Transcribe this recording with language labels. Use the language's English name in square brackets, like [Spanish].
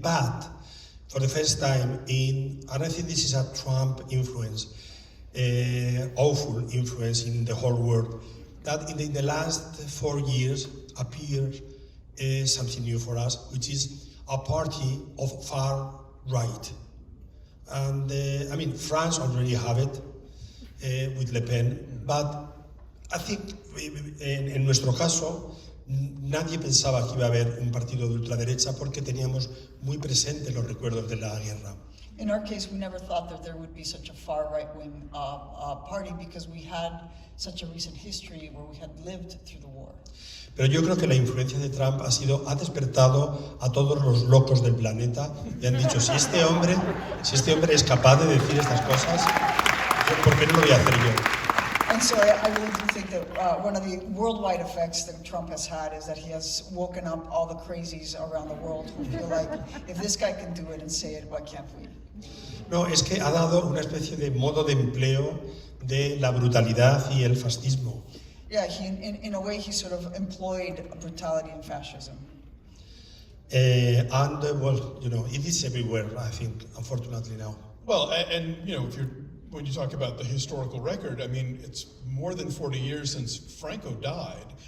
[English] But for the first time and I think this is a Trump influence, awful influence in the whole world, that in the last 4 years appears something new for us, which is a party of far right. And France already have it with Le Pen, but I think [Spanish] en nuestro caso nadie pensaba que iba a haber un partido de ultraderecha porque teníamos muy presentes los recuerdos de la guerra. [English] In our case, we never thought that there would be such a far right-wing party because we had such a recent history where we had lived through the war. [Spanish] Pero yo creo que la influencia de Trump ha despertado a todos los locos del planeta y han dicho, si este hombre es capaz de decir estas cosas, ¿por qué no lo voy a hacer yo? [English] And so I really do think that one of the worldwide effects that Trump has had is that he has woken up all the crazies around the world who feel like, if this guy can do it and say it, why can't we? [Spanish] No, es que ha dado una especie de modo de empleo de la brutalidad y el fascismo. [English] Yeah, in a way he sort of employed brutality and fascism. It is everywhere, I think, unfortunately now. Well, and when you talk about the historical record, it's more than 40 years since Franco died.